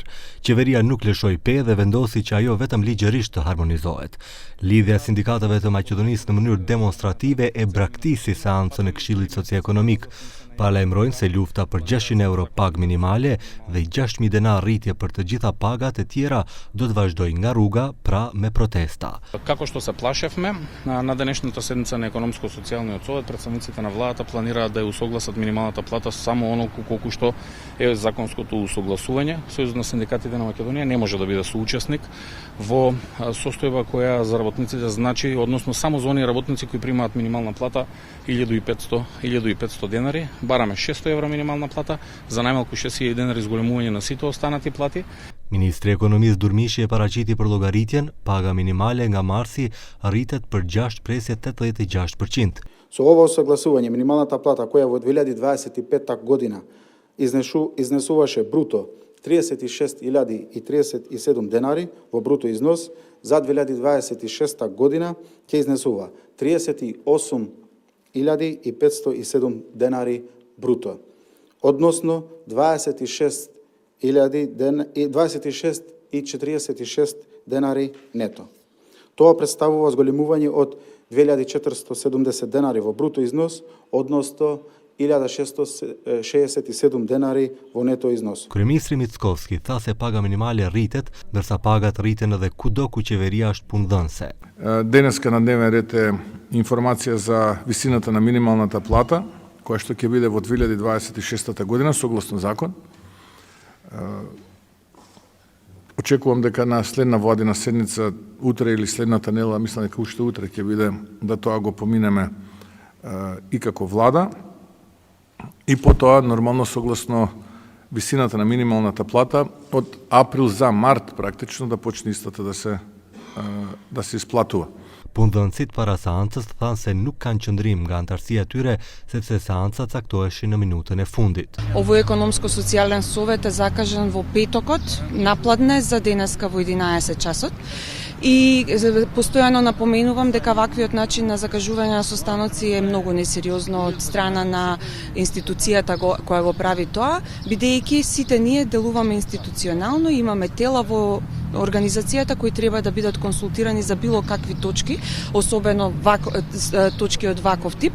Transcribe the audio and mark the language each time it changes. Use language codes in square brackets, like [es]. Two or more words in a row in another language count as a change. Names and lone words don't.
[sq] Qeveria nuk lëshoi pe dhe vendosi që ajo vetëm ligjërisht të harmonizohet. Lidhja e sindikatave të Maqedonisë në mënyrë demonstrative e braktisi seancën e Këshillit Socioekonomik. Paralajmërojnë se lufta për 600 euro pagë minimale dhe 6.000 denar rritje për të gjitha pagat e tjera do të vazhdojë nga rruga, pra me protesta. [mk] Како што се плашевме, на денешната седница на економско-социјалниот совет претставниците на владата планираат да ја усогласат минималната плата само оноку колку што е законското усогласување. Сојузот на синдикатите на Македонија не може да биде соучесник во состојба која за работниците значи, односно само за оние работници кои примаат минимална плата 1.500 денари. Бараме 600 евро минимална плата, за најмалку 6.000 денари зголемување на сите останати плати. [sq] Ministri i Ekonomisë Durmishi e paraqiti për llogaritjen, paga minimale nga marsi rritet për 6 presje 86%. [mk] Со ова усогласување минималната плата која во 2025 година изнесуваше бруто 36.037 денари во бруто износ, за 2026 година ќе изнесува 38.507 денари бруто, односно 26.046 денари нето. Тоа представува зголемување од 2.470 денари во бруто износ, односно 1.667 денари во нето износ. [sq] Kryeministri Mickovski tha se paga minimale rritet, ndërsa pagat rriten edhe kudo ku qeveria është punëdhënëse. [mk] Денеска на дневен ред е информација за висината на минималната плата, која што ќе биде во 2026 година согласно закон. Очекувам дека на следна владина седница, утре или следната недела, мислам дека уште утре ќе биде да тоа го поминеме и како влада. И потоа, нормално согласно висината на минималната плата, од април за март практично да почне истата да се исплатува. [sq] Punëdhënësit para seancës thanë se nuk kanë qëndrim nga antarësia e tyre sepse seanca caktoheshin në minutën e fundit. [mk] Овој економско-социјален совет е закажан во петокот, напладне за денеска во 11 часот. И постојано напоменувам дека ваквиот начин на закажување на состаноци е многу несериозно од страна на институцијата која го прави тоа, бидејќи сите ние делуваме институционално, имаме тела во организацијата кои треба да бидат консултирани за било какви точки, особено точки од ваков тип.